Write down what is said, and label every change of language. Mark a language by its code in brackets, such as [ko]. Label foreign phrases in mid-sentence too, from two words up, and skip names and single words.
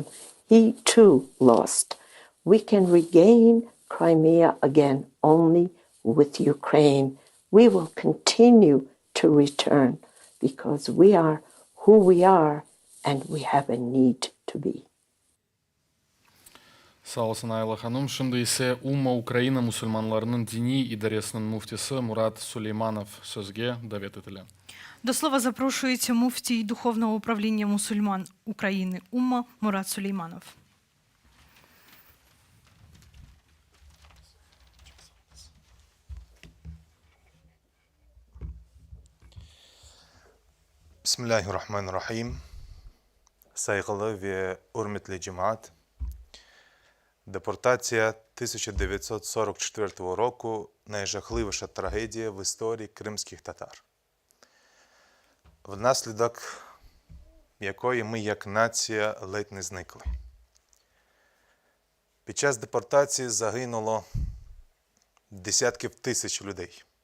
[en] He too lost. We can regain Crimea again only with Ukraine. We will continue to return because we are who we are and we have a need to be. [crh] Sağ olsun Ayla Hanım. Şimdi ise Umma Ukrayna musulmanlarının dini idaresinin muftisi Murat Сулейманов sözge davet edilen. [uk] До слова запрошується муфтій Духовного управління мусульман України Умма Мурат Сулейманов. [crh] Bismillahirrahmanirrahim. Saygılı ve hürmetli cemaat. [uk] Депортація 1944 року – найжахливіша трагедія в історії кримських татар, внаслідок якої ми як нація ледь не зникли. Під час депортації загинуло десятків тисяч людей.